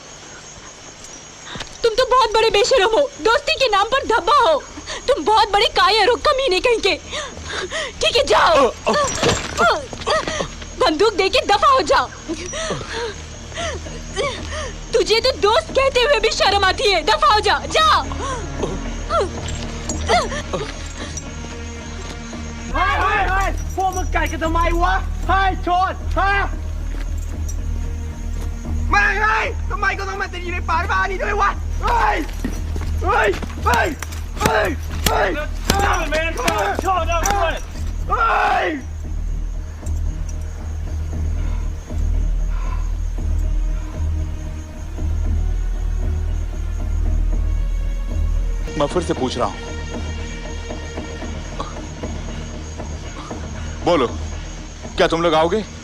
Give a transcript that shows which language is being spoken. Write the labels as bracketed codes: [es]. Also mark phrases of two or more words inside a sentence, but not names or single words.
[hi] तुम तो बहुत बड़े बेशरम हो, दोस्ती के नाम पर धब्बा हो। तुम बहुत बड़े कायर हो, कमीने कहीं के। ठीक है, जाओ। बंदूक देके दफा हो जाओ। तुझे तो दोस्त कहते हुए भी शर्म आती है। दफा हो जा, जाओ। [th] พวกมึงกัดกันทำไมวะเฮ้ยโชนฮะไม่เฮ้ยทำไมก็ต้องมาติดอยู่ในป่าบ้านี้ด้วยวะเฮ้ยเฮ้ยเฮ้ยเฮ้ยเฮ้ยน้ำมันโชนน้ำมันเฮ้ย [hi] मैं फिर से पूछ रहा हूं, बोलो, क्या तुम लोग आओगे?